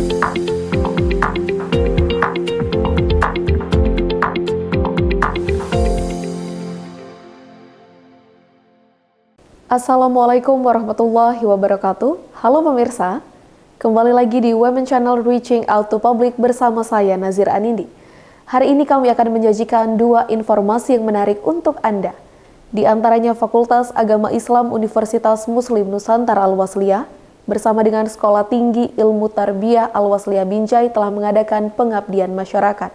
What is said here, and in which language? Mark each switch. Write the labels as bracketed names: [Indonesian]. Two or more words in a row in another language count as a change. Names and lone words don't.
[Arabic] السلام عليكم ورحمة الله وبركاته. [Indonesian] Halo pemirsa, kembali lagi di Women Channel Reaching Out to Public bersama saya Nazir Anindi. Hari ini kami akan menyajikan dua informasi yang menarik untuk Anda. Di antaranya Fakultas Agama Islam Universitas Muslim Nusantara Al-Wasliyah bersama dengan Sekolah Tinggi Ilmu Tarbiyah Al-Wasliyah Binjai telah mengadakan pengabdian masyarakat.